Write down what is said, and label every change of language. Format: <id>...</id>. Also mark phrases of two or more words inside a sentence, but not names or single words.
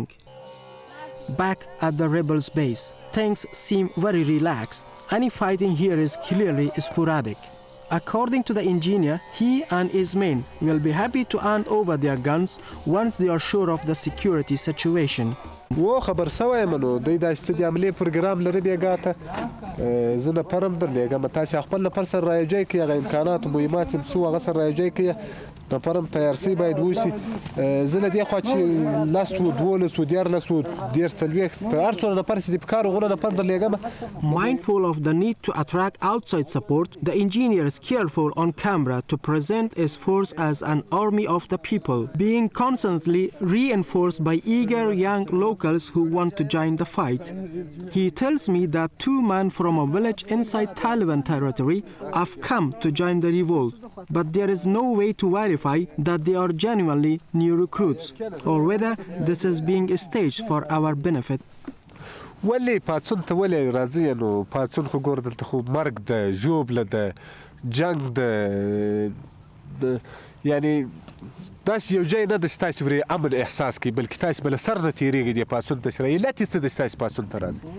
<en>Back at the rebels' base, things seem very relaxed. Any fighting here is clearly sporadic. According to the engineer, he and his men will be happy to hand over their guns once they are sure of the security situation.</en> <ps>و خبر سوی منو دوی دا چې د عملي پروګرام لري بیګا ته زه نفرم درلېږم تاسې خپل نفر سره رایجی کړئ هغه امکانات و مهمات چې څو هغه سره رایجی کړئ نفرم تیارسي باید وشي زه له دې خوا چې 10 و 12 و 14 و 13 هر څومره نفر چې د پکار هغونه نفر درلېږم.</ps> <en>Mindful of the need to attract outside support, the engineer is careful on camera to present his force as an army of the people, being constantly reinforced by eager young locals who want to join the fight. He tells me that 2 men from a village inside Taliban territory have come to join the revolt, but there is no way to verify that they are genuinely new recruits or whether this is being staged for our benefit.</en> <ps>ولی پاڅون ته ولې راځي نو پاڅون خو ګور دلته خو مرګ ده ژوبله ده جنگ ده یعنی داسې یو ځای نه ده چې تاسې پرې امن احساس کوئ بلکې تاسې به له سر نه تېرېږئ دې پاڅون ته چې علت یې څه دی چې تاسې پاڅون ته راځئ</ps>